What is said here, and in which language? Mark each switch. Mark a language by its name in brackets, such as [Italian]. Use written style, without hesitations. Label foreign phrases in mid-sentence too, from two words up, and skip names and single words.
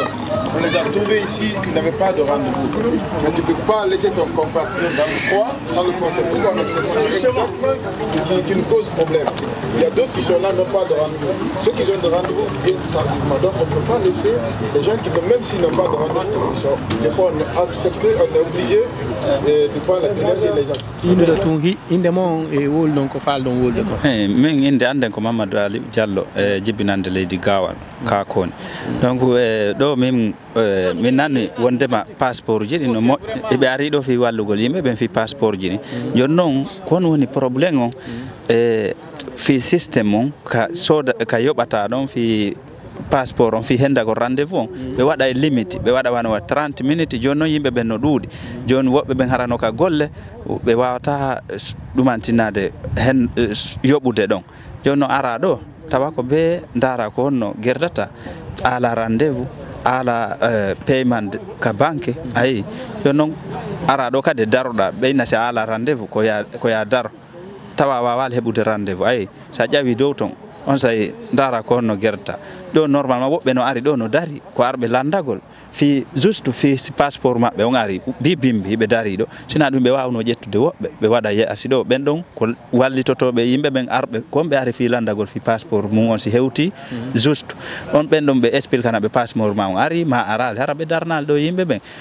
[French] On les a trouvés ici, ils n'avaient pas de rendez-vous. Mais tu ne peux pas laisser ton compatriote dans le froid sans le penser. Pourquoi? C'est ça exactement qui nous cause problème. Il y a d'autres qui sont là, n'ont pas de rendez-vous. Ceux qui ont de rendez-vous viennent tardivement. Donc on ne peut pas laisser les gens qui, même s'ils n'ont pas de rendez-vous, des fois on est accepté, on est obligé de prendre la pénalité les gens. [Fula] ko Mamadou Ali Diallo jibbinande leydi Gawal ka koni donc ɗo min nani wondema passeport ji ɗi no moƴƴi eɓe ari ɗo fi wallugol yimɓe ɓen fi passeport ji ɗi joni noon kon woni probléme o fi systéme on ka yoɓata ɗon fi passeport on fi hendago rendez-vous on ɓe waɗa e limite ɓe waɗa wano 30 minutes joni noon yimɓe ɓen no ɗuuɗi joni woɓɓe ɓen harano ka golle ɓe wawata ɗumantinade hen yoɓude ɗon joni noon ara ɗo tawa ko ɓe dara ko honno gerdata ala rendez-vous ala paiement ka banque ayi joni noon ara ɗo kadi daroɗa ɓeyna si ala rendez-vous ko ya daro tawa wawali heɓude rendez-vous ayi sa ƴawi dow ton on say dara ko honno gerdata ɗo normalement woɓɓe no ari ɗo no dari ko arɓe landagol fi juste fi passeport maɓɓe on ari bimbi ɓe dari ɗo sina ɗum ɓe wawno ƴettude woɓɓe ɓe waɗa yeasi ɗo ɓen ɗon ko wallitotoɓe yimɓe ɓen arɓe komɓe ari fi landagol fi passeport mum on si hewti juste on ɓen ɗon ɓe expliquana ɓe passeport ma on ari ma arali hara ɓe darnali ɗo yimɓe ɓen